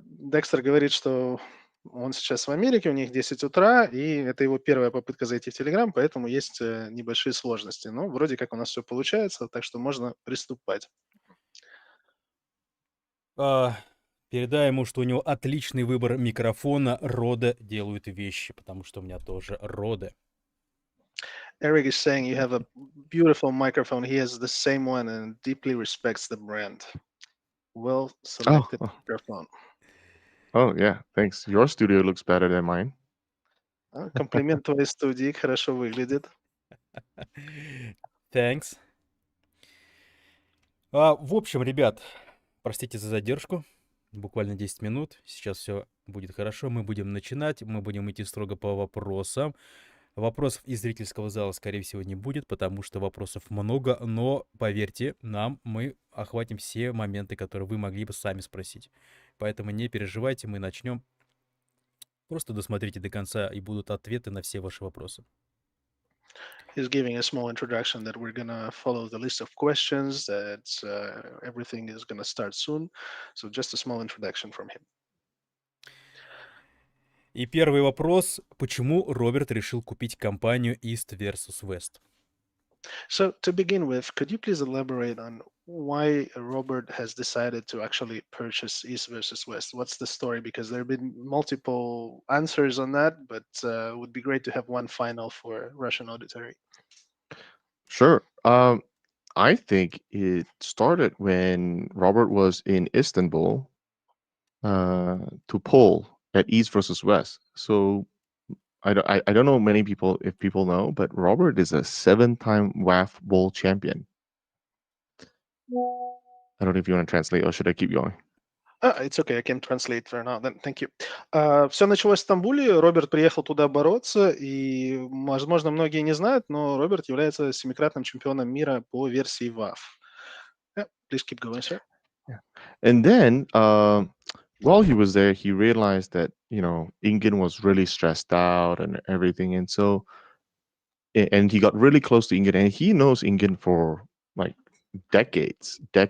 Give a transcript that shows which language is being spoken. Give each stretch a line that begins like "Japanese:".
Russian: Декстер говорит, что он сейчас в Америке, у них 10 утра, и это его первая попытка зайти в Telegram, поэтому есть небольшие сложности. Но вроде как у нас все получается, так что можно приступать. Передай ему, что у него отличный выбор микрофона. Роды делают вещи, потому что у меня тоже роды.
English: Eric is saying you have a beautiful microphone. He has the same one and deeply respects the brand. Well selected microphone. Oh yeah, thanks. Your studio looks better than mine.
Russian: Комплимент твоей студии, хорошо выглядит.
English: Thanks.
Russian: В общем, ребят, простите за задержку. Буквально 10 минут. Сейчас все будет хорошо. Мы будем начинать. Мы будем идти строго по вопросам. Вопросов из зрительского зала, скорее всего, не будет, потому что вопросов много. Но, поверьте нам, мы охватим все моменты, которые вы могли бы сами спросить. Поэтому не переживайте, мы начнем. Просто досмотрите до конца, и будут ответы на все ваши вопросы.
English: He's giving a small introduction that we're gonna follow the list of questions. That everything is gonna start soon. So just a small introduction from him.
Russian: И первый вопрос. Почему Роберт решил купить компанию East versus West?
English: So to begin with, could you please elaborate on why Robert has decided to actually purchase East versus West? What's the story? Because there have been multiple answers on that, but it would be great to have one final for Russian auditory. Sure. I think it started when Robert was in Istanbul to poll at East versus West. So I don't know many people if people know, but Robert is a 7-time WAF Bowl champion. I don't know if you want to translate or should I keep going? It's okay, I can translate for now. Then thank you.
Russian: Все началось в Стамбуле. Роберт приехал туда бороться, и, возможно, многие не знают, но Роберт является семикратным чемпионом мира по версии WAF.
English: Yeah, please keep going, sir. Yeah. And then while he was there, he realized that, Ingen was really stressed out and everything. And so, and he got really close to Ingen, and he knows Ingen for like decades.